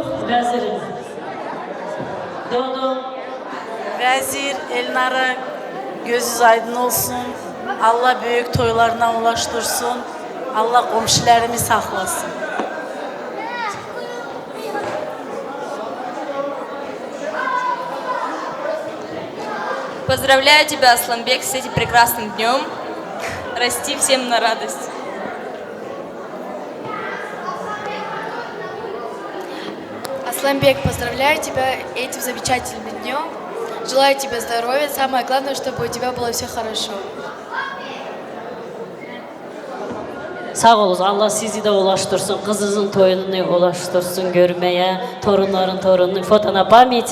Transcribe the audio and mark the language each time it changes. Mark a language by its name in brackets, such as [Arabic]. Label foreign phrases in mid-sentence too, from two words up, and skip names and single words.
[Turkish] Vezirin. Dodo. Vezir Elnara gözünüz aydın olsun. Allah büyük toylarına ulaştırsın. Allah komşularımı saklasın. [Russian] Поздравляю тебя, Асланбек, с этим прекрасным днем. Расти всем на радость. Асланбек, поздравляю тебя этим замечательным днем. Желаю тебе здоровья. Самое главное, чтобы у тебя было все хорошо. [Turkish] Sağ olun, Allah sizi de ulaştırsın, kızınızın toyunu ulaştırsın görmeye, torunların torununu, [Russian] фото на память.